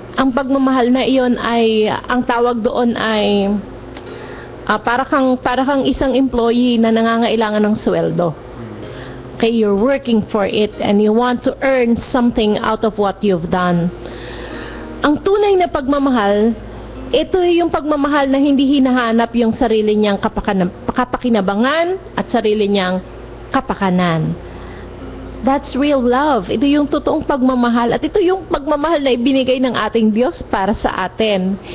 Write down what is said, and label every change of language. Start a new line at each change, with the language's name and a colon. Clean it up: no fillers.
Filipino: Ang pagmamahal na iyon ay, ang tawag doon ay para kang isang employee na nangangailangan ng sweldo.
English: Okay, you're working for it and you want to earn something out of what you've done.
Filipino: Ang tunay na pagmamahal, ito yung pagmamahal na hindi hinahanap yung sarili niyang kapakinabangan at sarili niyang kapakanan.
English: That's real love.
Filipino: Ito yung totoong pagmamahal. At ito yung pagmamahal na ibinigay ng ating Diyos para sa atin.